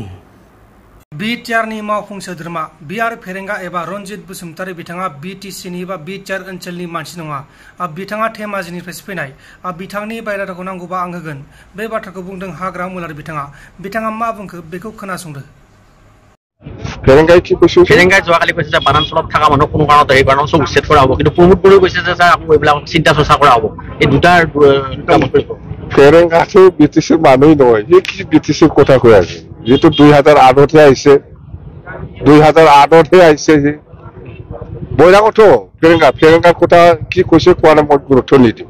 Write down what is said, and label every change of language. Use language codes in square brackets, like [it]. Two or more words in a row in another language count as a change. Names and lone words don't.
[brx] बिटिआरनि मावफुं सोद्रोमा बिआर फेरेंगा एबा रनजित बसुमतारी बिथाङा बिटिसिनि बा बिटिआर ओनसोलनि मानसि नङा। बिथाङा धेमाजिनिफ्रायसो फैनाय। बिथांनि बाय'डाटाखौ नांगौबा आं होगोन। बे बाथ्राखौ बुंदों हाग्रा मुलार बिथाङा मा बुंखो बेखौ खोनासंदो। [as] फेरेंगाই কি কৈছে? फेरेंगाই যোৱাকালি কৈছে যে বানাঞ্চলত থকা মানুহ কোনো কাৰণত এই কাৰণত উচ্ছেদ কৰা হ'ব, কিন্তু প্ৰমোদ বড়োই কৈছে যে ছাৰ আকৌ এইবিলাক চিন্তা চৰ্চা কৰা হ'ব। এই দুটা ফেৰেংগাটো বিটিচিৰ মানুহ নহয়, সি কি বিটিচিৰ কথা কৈ আছে? যিটো 2008হে আহিছে, 2008হে আহিছে সি বৈৰাগতো ফেৰেংগাৰ কথা কি কৈছে কোৱা নাই, মই গুৰুত্ব নিদিম।